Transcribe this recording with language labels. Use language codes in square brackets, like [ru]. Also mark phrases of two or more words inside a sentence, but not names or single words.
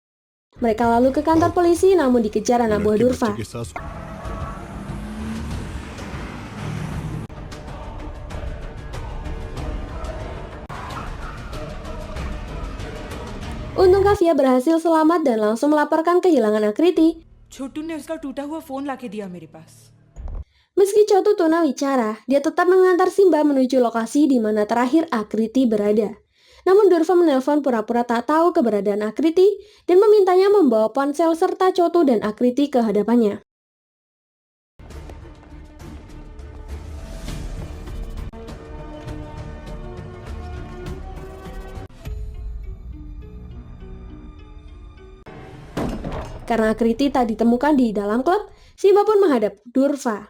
[id] Mereka lalu ke kantor polisi namun dikejar anak buah Durfa. Untung Kavya berhasil selamat dan langsung melaporkan kehilangan Akriti. [hi] छोटू ने उसका टूटा हुआ फोन लाके दिया मेरे पास। [id] Meski Chotu tunawicara, dia tetap mengantar Simba menuju lokasi di mana terakhir Akriti berada. Namun Durfa menelpon pura-pura tak tahu keberadaan Akriti dan memintanya membawa ponsel serta Chotu dan Akriti ke hadapannya. Karena Akriti tak ditemukan di dalam klub, Simba pun menghadap Durfa.